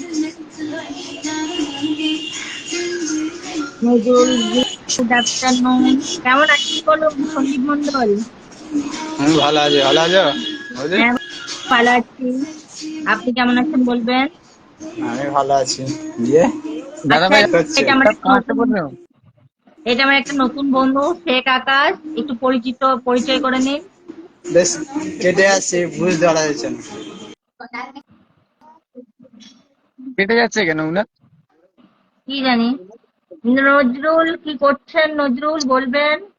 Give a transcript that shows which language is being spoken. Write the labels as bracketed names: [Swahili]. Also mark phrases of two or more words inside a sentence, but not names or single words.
[Bangla] নজরুল, [English] good afternoon, [Bangla] কেমন আছেন বলুন সন্দীপ মন্ডল? আমি ভালো আছি, ভালো আছো? বুঝলি? হ্যাঁ ভালো আছি, আপনি কেমন আছেন বলবেন। আমি ভালো আছি। দিয়ে [Hindi] दादा [Bangla] আচ্ছা, [Hindi] भाई [Bangla] হচ্ছে এটা আমার [Hindi] आप [Bangla] একটা [Hindi] कहाँ से [Bangla] নতুন, [Hindi] बोल रहे हो? [Bangla] এটা আমার একটা নতুন বন্ধু শেখ আকাশ, একটু পরিচয় করে নিন। বেশ কেটে আসছে, বুঝতে পারা যাচ্ছে না। কেটে যাচ্ছে কেন উনার? কি জানি, নজরুল কি করছেন, নজরুল বলবেন।